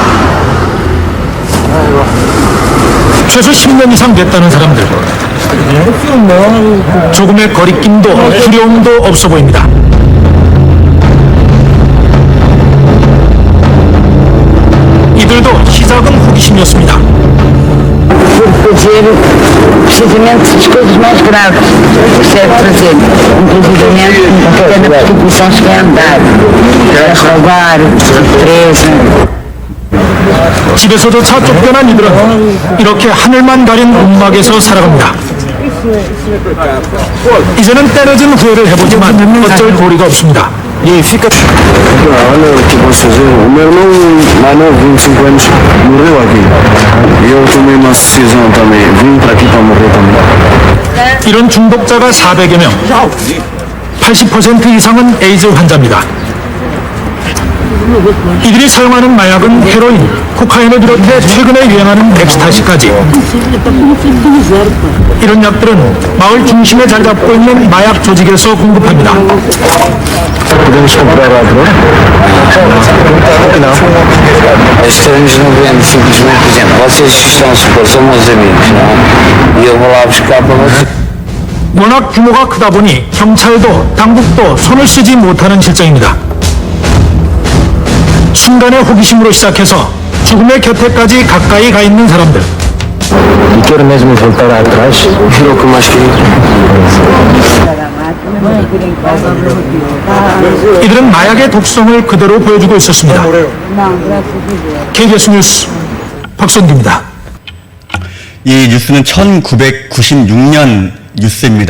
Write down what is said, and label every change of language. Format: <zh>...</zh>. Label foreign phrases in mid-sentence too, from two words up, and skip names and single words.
<ko>최소 10년 이상 됐다는 사람들. 조금의 거리낌도 두려움도 없어 보입니다. 이들도 시작은 호기심이었습니다.</ko> <pt>Fazer precisamente as coisas mais graves que se deve fazer, inclusivamente até na prostituição cheguei a andar, a roubar, presa.</pt> <ko>집에서조차 쫓겨난 이들은 이렇게 하늘만 가린 움막에서 살아갑니다. 이제는 때려진 후회를 해보지만 어쩔 도리가 없습니다.</ko> <pt>Olha o que posso fazer. O meu irmão mais novo, 25 anos, morreu aqui. E eu tomei uma decisão também. Vim para aqui para morrer também.</pt> <ko>이런 중독자가 400여 명, 80% 이상은 에이즈 환자입니다. 이들이 사용하는 마약은 헤로인, 코카인을 비롯해 최근에 유행하는 엑스타시까지. 이런 약들은 마을 중심에 자리 잡고 있는 마약 조직에서 공급합니다.</ko> <pt>Podemos comprar a droga? Não. As estranhos não vendem simplesmente, por exemplo, vocês estão supor, são meus amigos, não? E eu vou lá buscar para vocês.</pt> <ko>워낙 규모가 크다 보니 경찰도 당국도 손을 쓰지 못하는 실정입니다. 순간의 호기심으로 시작해서 죽음의 곁에까지 가까이 가 있는 사람들.</ko> <pt>E quero mesmo voltar atrás. Era o que mais queria.</pt> <ko>이들은 마약의 독성을 그대로 보여주고 있었습니다. KBS 뉴스 박성규입니다. 이 뉴스는 1996년 뉴스입니다.</ko>